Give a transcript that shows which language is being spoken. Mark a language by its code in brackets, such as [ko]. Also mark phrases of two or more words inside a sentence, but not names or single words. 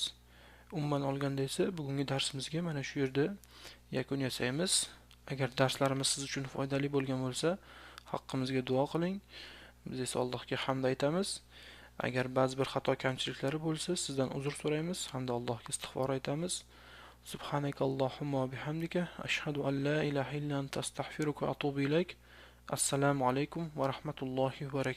[uz] Umuman olganda esa bugungi darsimizga mana shu yerda yakun yasaymiz. Agar darslarimiz siz uchun foydali bo'lgan bo'lsa, haqqimizga duo qiling. Biz esa Allohga hamd aytamiz. Agar ba'zi bir xato kamchiliklari bo'lsa, sizdan uzr so'raymiz hamda Allohga istig'for aytamiz. [ar] سبحانك اللهم وبحمدك أشهد أن لا إله إلا أنت أستغفرك وأتوب إليك. السلام عليكم ورحمة الله وبركاته.